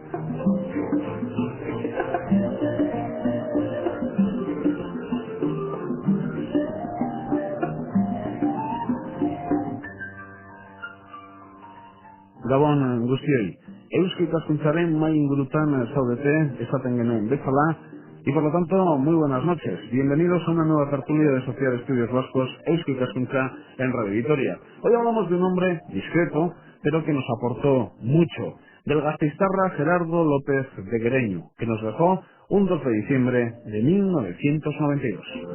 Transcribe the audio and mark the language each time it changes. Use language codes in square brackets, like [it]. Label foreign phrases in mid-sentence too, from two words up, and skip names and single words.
[eu] Gabon guztiei, Eusko Ikaskuntzaren mai ingurutan zaudete, esaten genuen bezala, [es] y por lo tanto, muy buenas noches. Bienvenidos a una nueva tertulia de Sociedad de Estudios Vascos, Eusko Ikaskuntza en Radio Vitoria. Hoy hablamos de un hombre discreto, pero que nos aportó mucho, del gasteiztarra Gerardo López de Guereño, que nos dejó un 2 de diciembre de 1992.